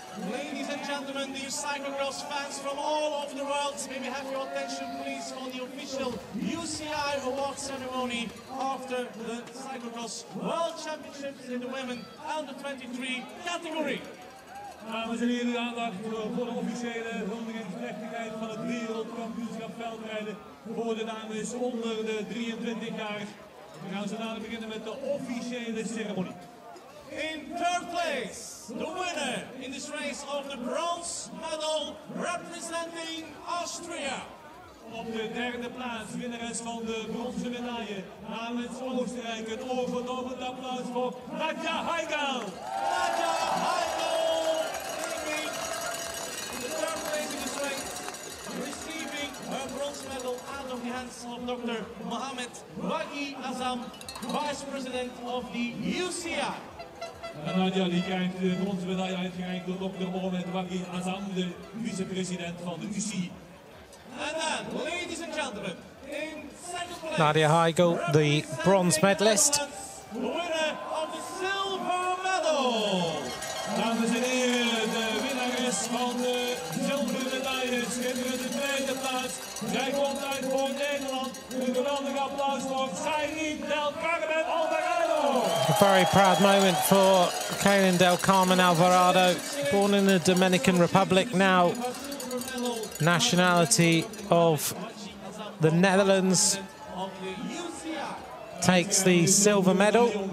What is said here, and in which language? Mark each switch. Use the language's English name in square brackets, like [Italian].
[English] Ladies and gentlemen, dear cyclocross fans from all over the world, may we have your attention please for the official UCI award ceremony after the cyclocross World Championships in the Women Under-23 category. [Dutch] Dames en heren, aandacht voor de officiële huldigingsplechtigheid van het wereldkampioenschap veldrijden voor de dames onder de 23 jaar. We gaan zo dadelijk beginnen met de officiële ceremonie. [English] In third place, the winner in this race of the bronze medal representing Austria. [Dutch] Op de derde plaats, winnares van de bronzen medaille namens Oostenrijk. Een overdovend applaus voor Nadia Heigl. [English] Nadia Heigl taking the third place in this race, receiving her bronze medal out of the hands of Dr. Mohamed Waghi Azam, Vice President of the UCI. [Dutch] En Nadia die krijgt de bronzen medaille uitgereikt door Dr. Mohamed Waghi Azam, de vicepresident van de UCI. [English] And then, ladies and gentlemen, in second place, Nadia Heigl, the bronze medalist. The winner of the silver medal. [Dutch] Dames en heren, de winnares van de zilveren medaille, schitterende tweede plaats. Zij komt uit voor Nederland. Een geweldig applaus voor Kaylin Del Carmen Alvarado. [English] A very proud moment for Kaylin Del Carmen Alvarado, born in the Dominican Republic, now nationality of the Netherlands, takes the silver medal.